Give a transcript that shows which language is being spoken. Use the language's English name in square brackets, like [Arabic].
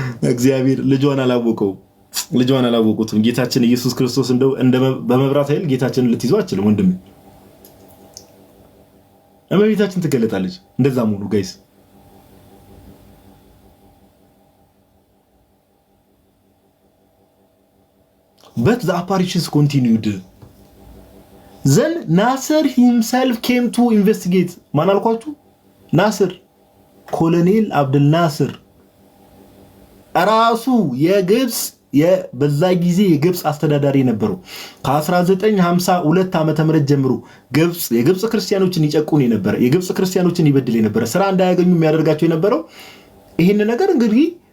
[Amharic] እግዚአብሔር ልጇን አላወቁትም። ጌታችን ኢየሱስ ክርስቶስ እንደው በመብራት ኃይል ጌታችንን ልትይዘው አትችልም ወንድሜ። እመቤታችን ትገለጣለች። እንደዛም ሁሉ ጋይስ [English] but the apparitions continued. Then Nasser himself came to investigate. [Amharic] ማን አልኳችሁ? ናስር ኮሎኔል አብዱል ናስር ራሱ የግብጽ በዛ ጊዜ የግብጽ አስተዳዳሪ ነበሩ። ከ1952 ዓመተ ምህረት ጀምሮ የግብጽ ክርስቲያኖችን ይጨቁን የነበረ፣ የግብጽ ክርስቲያኖችን ይበድል የነበረ፣ ስራ እንዳያገኙ የሚያደርጋቸው የነበረው ይሄን ነገር እንግዲህ